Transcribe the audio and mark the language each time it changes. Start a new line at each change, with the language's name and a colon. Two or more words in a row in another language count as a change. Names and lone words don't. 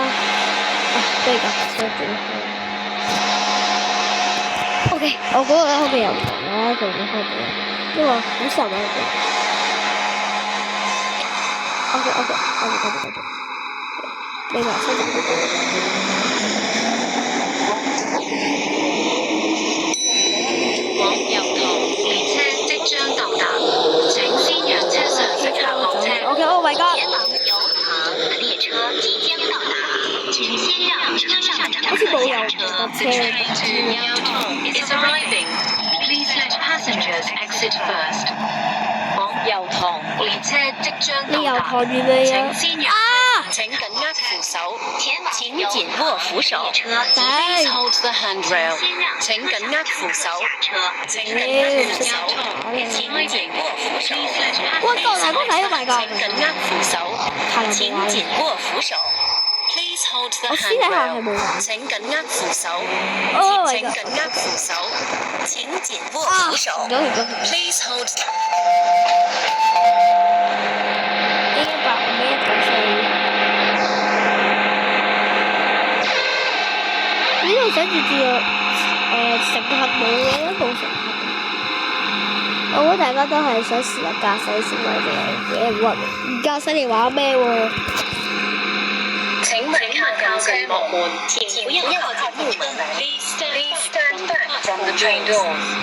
Cantonese: 真係㗎，真係幾好。OK， 我嗰個咧開嘅油塘啦，仲未開嘅，因為好神啊！OK， 你話收咗往油塘列車即將到達，請先讓車上乘客落車。
English: Oh my god！
Cantonese: 前往油塘列車即將到達，請先讓車上乘客下車。
English: The train to Yaotong is arriving. Please let passengers exit first.
Cantonese: 往油塘列車即將到達，請先讓。請緊握扶手，請緊握扶手。
English: Please hold the handrail。
Cantonese: 請緊握扶手，請緊握扶手，請緊握扶手。喂，大哥仔，大哥，請緊握扶手，請緊握扶手。
English: Please hold the handrail。
Cantonese: 請緊握扶手，請緊握扶手，請緊握扶手。
English: Please hold。
Cantonese: 呢度寫住乘客冇嘅，冇乘客。我估大家都係想試下駕駛先或者唔駕駛你玩咩喎？請問靠近幕門，前不要靠近幕門。
English: Please stand back from the train doors.